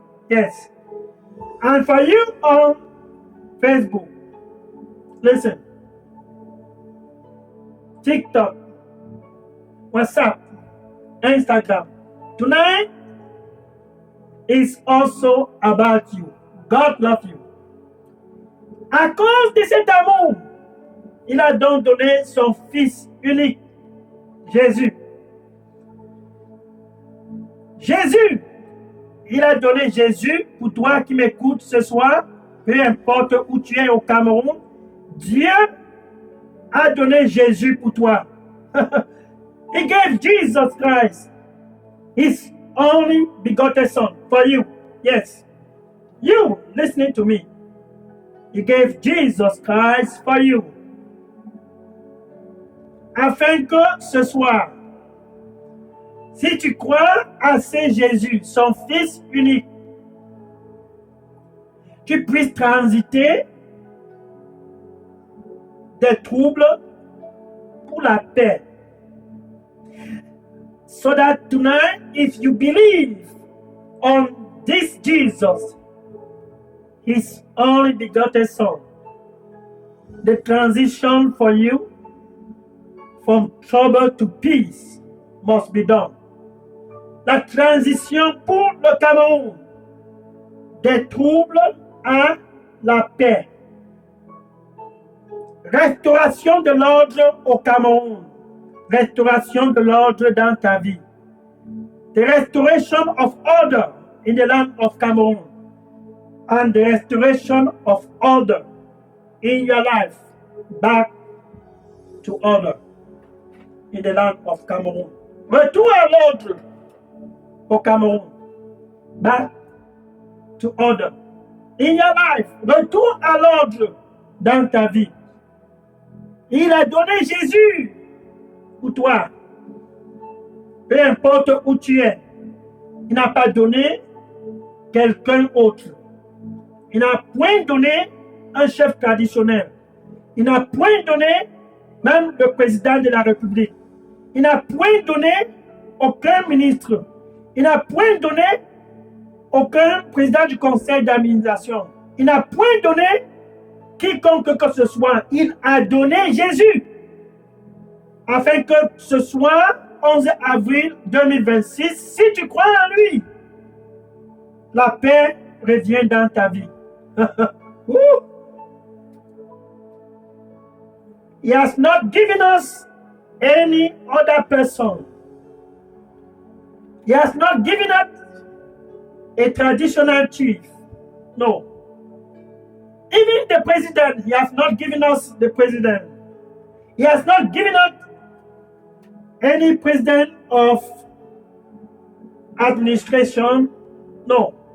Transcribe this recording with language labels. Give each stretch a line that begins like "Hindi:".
English: Yes. And for you on Facebook, listen. TikTok, WhatsApp, Instagram. Tonight is also about you. God loves you.
French: À cause de cet amour, il a donc donné son Fils unique, Jésus. Jésus, il a donné Jésus pour toi qui m'écoutes ce soir, peu importe où tu es au Cameroun. Dieu a donné Jésus pour toi.
English: He gave Jesus Christ, his only begotten Son, for you. Yes, you listening to me. He gave Jesus Christ for you.
French: Afin que ce soir, si tu crois à ce Jésus, son Fils unique, tu puisses transiter des troubles pour la paix.
English: So that tonight, if you believe on this Jesus, his only begotten Son, the transition for you from trouble to peace must be done.
French: La transition pour le Cameroun des troubles à la paix. Restauration de l'ordre au Cameroun. Restauration de l'ordre dans ta vie.
English: The restoration of order in the land of Cameroon. And the restoration of order in your life back to order in the land of Cameroon.
French: Retour à l'ordre au Cameroun.
English: Back to order in your life.
French: Retour à l'ordre dans ta vie. Il a donné Jésus pour toi. Peu importe où tu es. Il n'a pas donné quelqu'un autre. Il n'a point donné un chef traditionnel. Il n'a point donné même le président de la République. Il n'a point donné aucun ministre. Il n'a point donné aucun président du conseil d'administration. Il n'a point donné quiconque que ce soit. Il a donné Jésus. Afin que ce soit 11 avril 2026, si tu crois en lui, la paix revient dans ta vie.
English: He has not given us any other person. He has not given us a traditional chief. No. Even the president, he has not given us the president. He has not given us any president of administration. No.